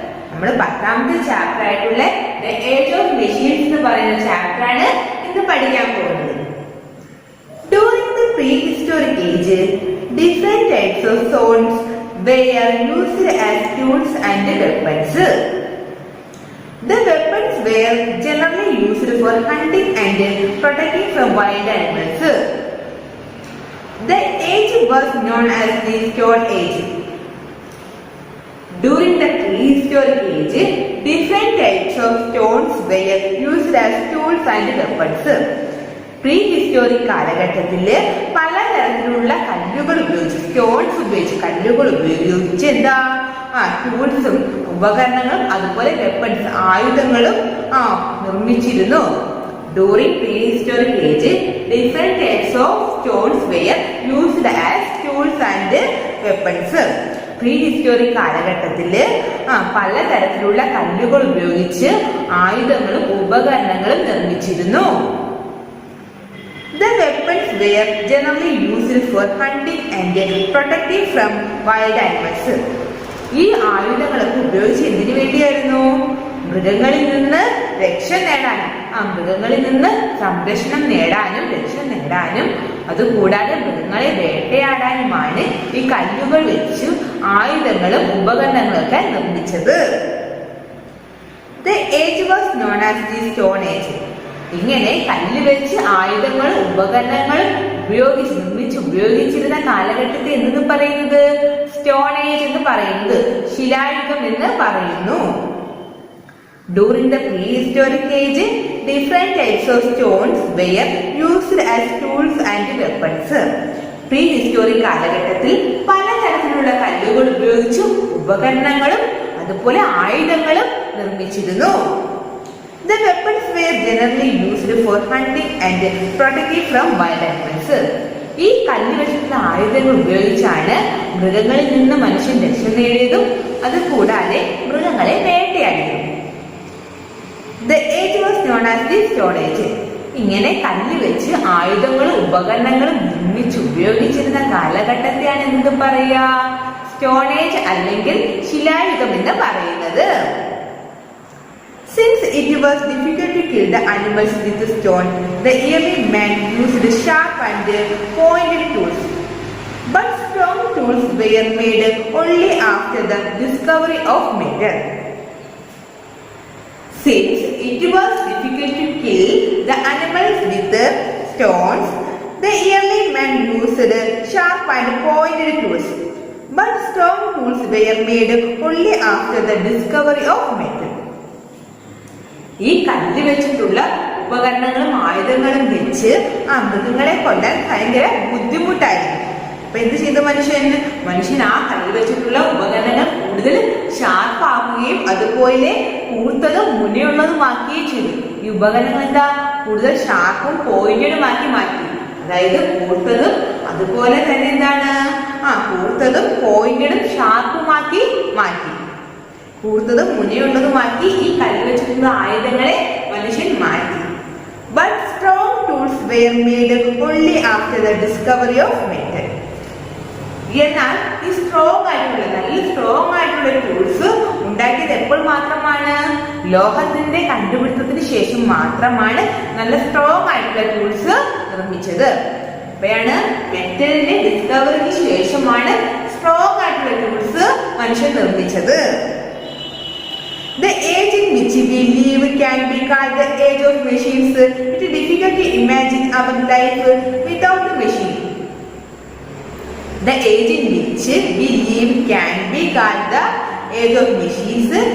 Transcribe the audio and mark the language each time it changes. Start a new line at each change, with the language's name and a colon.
Malayalam: നമ്മുടെ 10ാമത്തെ ചാപ്റ്റർ ആയിട്ടുള്ള the age of machines എന്ന് പറയുന്ന ചാപ്റ്റർ ആണ് ഇന്ന് പഠിക്കാൻ പോകുന്നത്.
English: During the prehistoric age, different types of stones were used as tools and weapons. The weapons were generally used for hunting and protecting from wild animals. The age was known as the Stone Age. During the prehistoric age, different types of stones were used as tools and weapons.
Malayalam: പ്രീഹിസ്റ്റോറിക് കാലഘട്ടത്തില് പലതരത്തിലുള്ള കല്ലുകൾ ഉപയോഗിച്ച് കല്ലുകൾ ഉപയോഗിച്ച് എന്താ ടൂൾസും ഉപകരണങ്ങളും അതുപോലെ weapons ആയുധങ്ങളും നിർമ്മിച്ചിരുന്നു.
English: During prehistoric age different types of stones were used as tools and weapons.
Malayalam: പ്രീഹിസ്റ്റോറിക് കാലഘട്ടത്തില് പലതരത്തിലുള്ള കല്ലുകൾ ഉപയോഗിച്ച് ആയുധങ്ങളും ഉപകരണങ്ങളും നിർമ്മിച്ചിരുന്നു.
English: The weapons were generally used for hunting and protecting from wild animals.
Malayalam: ഈ ആയുധങ്ങളൊക്കെ ഉപയോഗിച്ച് എന്തിനു വേണ്ടിയായിരുന്നു? മൃഗങ്ങളിൽ നിന്ന് രക്ഷ നേടാനും മൃഗങ്ങളിൽ നിന്ന് സംരക്ഷണം നേടാനും രക്ഷ നേടാനും അതുകൂടാതെ മൃഗങ്ങളെ വേട്ടയാടാനുമാണ് ഈ കല്ലുകൾ വെച്ച് ആയുധങ്ങളും ഉപകരണങ്ങളൊക്കെ നിർമ്മിച്ചത്.
English: The age was known as the Stone Age.
Malayalam: ഇങ്ങനെ കല്ല് വെച്ച് ആയുധങ്ങളും ഉപകരണങ്ങളും ഉപയോഗിച്ചിരുന്ന കാലഘട്ടത്തെ എന്ന് പറയുന്നത് സ്റ്റോൺ ഏജ് എന്ന് പറയുന്നത് ശിലായുഗം എന്ന് പറയുന്നു.
English: During the prehistoric age different types of stones were used as tools and weapons.
Malayalam: പ്രീഹിസ്റ്റോറിക് കാലഘട്ടത്തിൽ പലതരത്തിലുള്ള കല്ലുകൾ ഉപയോഗിച്ച് ഉപകരണങ്ങളും അതുപോലെ ആയുധങ്ങളും നിർമ്മിച്ചിരുന്നു.
English: The weapons were generally used for hunting and protecting from wild animals.
Malayalam: ഈ കല്ല് വെച്ചിട്ടുള്ള ആയുധങ്ങൾ ഉപയോഗിച്ചാണ് മൃഗങ്ങളിൽ നിന്ന് മനുഷ്യൻ രക്ഷ നേടിയതും അതുകൂടാതെ മൃഗങ്ങളെ വേട്ടയാടിയതും.
English: The age was known as the Stone Age.
Malayalam: ഇങ്ങനെ കല്ല് വെച്ച് ആയുധങ്ങളും ഉപകരണങ്ങളും ഉപയോഗിച്ചിരുന്ന കാലഘട്ടത്തെയാണ് എന്ത് പറയുക? സ്റ്റോൺ ഏജ് അല്ലെങ്കിൽ ശിലായുഗം എന്ന് പറയുന്നത്.
English: Since it was difficult to kill the animals with stone, the early men used sharp and pointed tools. But strong tools were made only after the discovery of metal. Since it was difficult to kill the animals with stones, the early men used sharp and pointed tools. But strong tools were made only after the discovery of metal.
Malayalam: ഈ കല്ല് വെച്ചിട്ടുള്ള ഉപകരണങ്ങളും ആയുധങ്ങളും വെച്ച് മൃഗങ്ങളെ കൊല്ലാൻ ഭയങ്കര ബുദ്ധിമുട്ടായിരുന്നു. അപ്പൊ എന്ത് ചെയ്തു മനുഷ്യൻ ആ കല്ല് വെച്ചിട്ടുള്ള ഉപകരണങ്ങൾ കൂടുതൽ ഷാർപ്പാക്കുകയും അതുപോലെ കൂർത്തതും മുനയുള്ളതുമാക്കുകയും ചെയ്തു. ഈ ഉപകരണങ്ങൾ എന്താ കൂടുതൽ ഷാർപ്പും പോയിന്റഡുമാക്കി മാറ്റി. അതായത് കൂർത്തതും അതുപോലെ തന്നെ എന്താണ് കൂർത്തതും പോയിന്റഡും ഷാർപ്പുമാക്കി മാറ്റി. കൂടുതലും മുനയുള്ളതുമാക്കി ഈ കല്ല് വെച്ചിട്ടുള്ള ആയുധങ്ങളെ മനുഷ്യൻ മാറ്റി.
English: But strong tools were made only after the discovery of metal.
Malayalam: എന്നാൽ ഈ നല്ല സ്ട്രോങ് ആയിട്ടുള്ള ടൂൾസ് ഉണ്ടാക്കിയത് എപ്പോൾ മാത്രമാണ്? ലോഹത്തിന്റെ കണ്ടുപിടുത്തത്തിന് ശേഷം മാത്രമാണ് നല്ല സ്ട്രോങ് ആയിട്ടുള്ള ടൂൾസ് നിർമ്മിച്ചത്. അപ്പോഴാണ് മെറ്റലിന്റെ ഡിസ്കവറിക്ക് ശേഷമാണ് സ്ട്രോങ് ആയിട്ടുള്ള ടൂൾസ് മനുഷ്യൻ നിർമ്മിച്ചത്.
English: The age in which we live can be called the age of machines. It is difficult to imagine our life without a machine. The age in which we live can be called the age of machines.